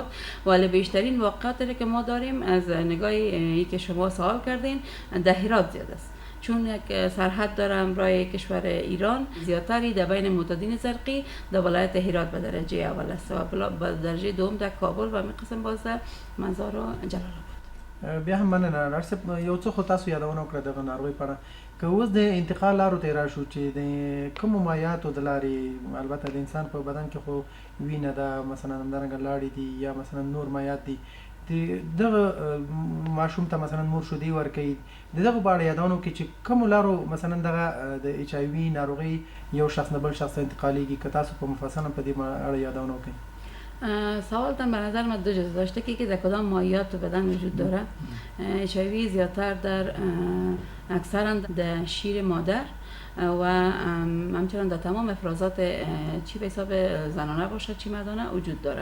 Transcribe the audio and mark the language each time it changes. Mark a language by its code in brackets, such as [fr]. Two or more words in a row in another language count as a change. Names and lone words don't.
[fa] ولی بیشترین واقعاتی که ما داریم از نگاهی که شما سوال کردین در هرات زیاد است، چون یک سرحد دارم برای کشور ایران. زیادتری در بین معتادین زرقی در ولایت هرات به درجه اول است و به درجه دوم در کابل و می قسم باز در مزار و جلال آباد. [ps] بیا هم مننه ډاکټر صاحب، یو څه خو تاسو یادونه وکړه دغه ناروغۍ په اړه، که اوس د انتقال لارو ته راشو چې د کومو مایعاتو د لارې، البته د انسان په بدن کې خو وینه ده، مثلا همدارنګه لاړې دي یا مثلا نور مایعات دي، دغه ماشوم ته مثلا مور شیدې ورکوي، د دغه په اړه یادونه وکړئ چې کومو لارو مثلا دغه د HIV ناروغۍ یو شخص نه بل شخص ته انتقالیږي، که تاسو په مفصلا په دې اړه یادونه وکړئ. [fa] سوالتان به نظر من دو جزء داشته که در کدام مایعات بدن وجود داره. HIV زیادتر در اکثرا در شیر مادر و همچنان در تمام افرازات چی به حساب زنانه باشه چی مردانه وجود داره.